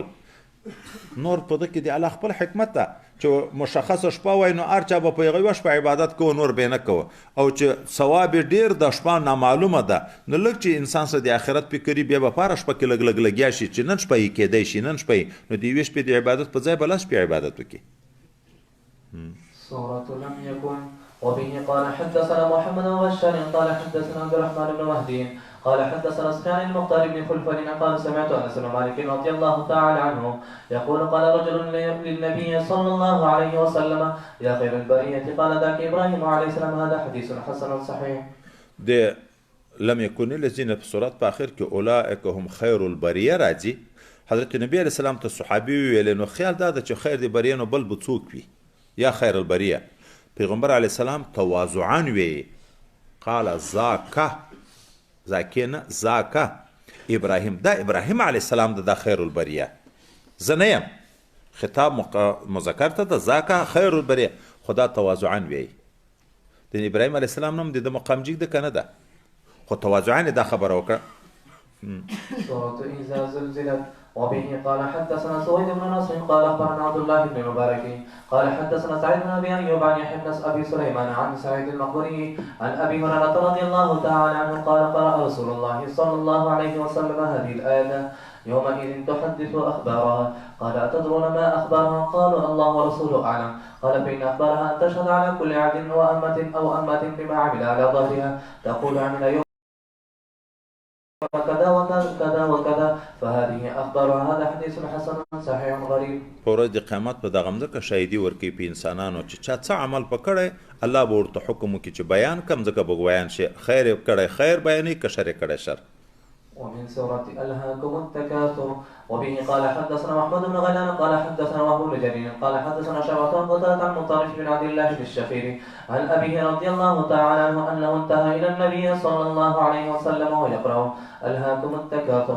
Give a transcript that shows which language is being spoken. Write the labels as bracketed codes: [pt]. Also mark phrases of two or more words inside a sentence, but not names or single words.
[ps] نور په ده کې د الله خپل حکمت ده چې مشخصه شپه وای نو هر چا به په هغه یوه شپه عبادت کوو، نور به یې نه کوو. او چې ثواب یې ډېر د شپه نامعلومه ده، نو لږ چې انسان سره د آخرت فکر وي، بیا به په هره شپه کې لږ لږ لګیا شي چې نن شپه یې کیدی شي، نن شپه یې، نو د یوې شپې د عبادت په ځای به لس شپې عبادت وکړي. [ar] سورة لم يكن. وبه قال حدثنا محمد بن بشار قال حدثنا عبد الرحمن بن مهدي قال حدثنا سفيان المختار بن خلفان قال سمعت انس بن مالك رضي الله تعالى عنه يقول قال رجل للنبي صلى الله عليه وسلم يا خير البرية قال ذاك ابراهيم عليه السلام. هذا حديث حسن صحيح. [ps] د [ar] لم يكن الذين [ps] في صورت په اخر کې [ar] اولئک هم خیر البریه [ps] راځي. حضرت نبی [ar] علیه السلام [ps] ته صحابي ویل نو خیال دا ده چې خیر د بریه نو بل به څوک وي، [ar] یا خیر البریه. [ps] پیغمبر [ar] علیه السلام [ps] تواضعا وی [ar] قال ذاکه ذاکه ابراهیم، [ps] دا ابراهیم [ar] علیه السلام [ps] دا [ar] خیر البریه، [ps] زه نه یم. خطاب مذکر ته ده [ar] ذاکه خیر البریه، [ps] خدا تواضعا وی. د ابراهیم [ar] علیه السلام [ps] نوم د مقام جګ ده که نه ده، خو تواضعا دا خبره وکړه. [ar] سورة إذا زلزلت. وبه قال حدثنا سويد بن نصر قال اخبرنا عبد الله بن المبارك قال حدثنا سعيد بن ابي ايوب عن يحيى بن ابي سليمان عن سعيد المقبري عن ابي هريره رضي الله تعالى عنه قال قرأ رسول الله صلى الله عليه وسلم هذه الايه يومئذ تحدث اخبارها. قال اتدرون ما اخبارها؟ قالوا الله ورسوله اعلم. قال فان اخبارها ان تشهد على كل عبد وامه بما عمل على ظهرها، تقول عمل يوم كذا وكذا وكذا، فهذه اخبارها. هذا حديث حسن صحيح غريب. [ps] په ورځ د قیامت په دغه مځکه شاهدي ورکوي په انسانانو چې چا څه عمل په کړی، الله به ورته حکم وکړي چې بیان کم، ځکه به بیان شي. خیر یې کړی خیر بیانوي، که شر یې کړی شر. [ar] ومن سورة ألهاكم التكاثر. وبه قال حدثنا محمد بن غيلان قال حدثنا وهب بن جرير قال حدثنا شعبة بن قتادة عن مطرف بن عبد الله بن الشخير عن أبيه رضي الله تعالى عنه أنه انتهى إلى النبي صلى الله عليه وسلم ويقرأ ألهاكم التكاثر.